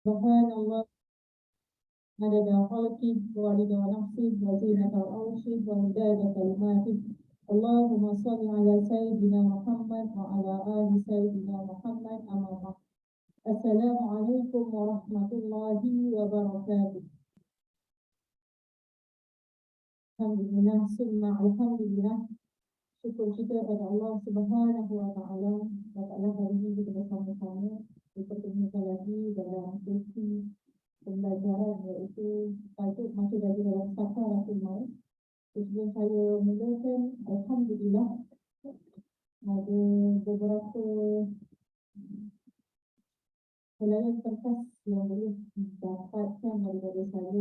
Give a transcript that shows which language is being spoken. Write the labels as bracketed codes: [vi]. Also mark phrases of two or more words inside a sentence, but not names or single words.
[ar] Subhanallah عدد خلقه وعدد نفسه وزينة عرشه ومداد كلماته. اللهم صل على سيدنا محمد وعلى آل سيدنا محمد أما بعد. السلام عليكم ورحمة الله وبركاته. الحمد لله، ثم الحمد لله. [ms] Syukur kita kepada Allah [ar] سبحانه وتعالى. [ms] Taklah hari ini kita bersama-sama dipertemukan lagi dalam sesi pembelajaran, iaitu tajuk masih lagi dalam [ar] سكرات الموت. [ms] Sebelum saya mulakan, alhamdulillah ada beberapa helaian kertas yang boleh didapatkan daripada saya.